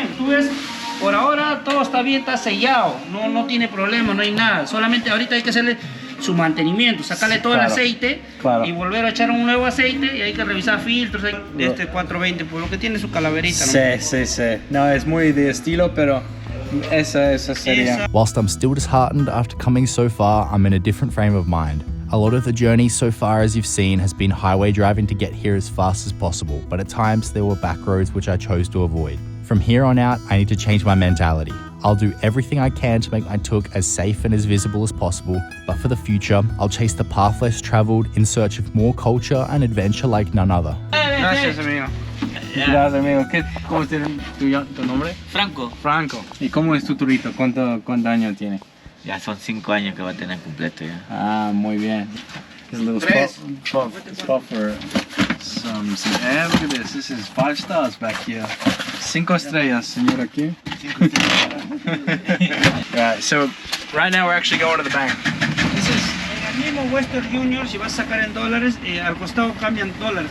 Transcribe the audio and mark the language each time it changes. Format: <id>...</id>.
<es>Tú ves, por ahora todo está bien, está sellado, no tiene problema, no hay nada. Solamente ahorita hay que hacerle su mantenimiento, sacarle todo el aceite y volver a echar un nuevo aceite, y hay que revisar filtros de este 420, por lo que tiene su calaverita, ¿no? Sí. No, es muy de estilo, pero esa sería.</es> <en>Whilst I'm still disheartened after coming so far, I'm in a different frame of mind. A lot of the journey so far, as you've seen, has been highway driving to get here as fast as possible, but at times there were back roads which I chose to avoid. From here on out, I need to change my mentality. I'll do everything I can to make my tuk as safe and as visible as possible, but for the future, I'll chase the path less traveled in search of more culture and adventure like none other.</en> <es>Gracias, amigo. Gracias, amigo. ¿Cómo es tu nombre? Franco. ¿Y cómo es tu turito? ¿Cuánto años tiene? Ya son 5 años que va a tener completo ya. Ah, muy bien.</es> <en>It's a little spot for some air. Look at this. This is 5 stars back here.</en> <es>5 estrellas, señor aquí.</es> <en>Right, so right now we're actually going to the bank. This is</en> <es>en el mismo Western Union, si vas a sacar en dólares, al costado cambian dólares.</es>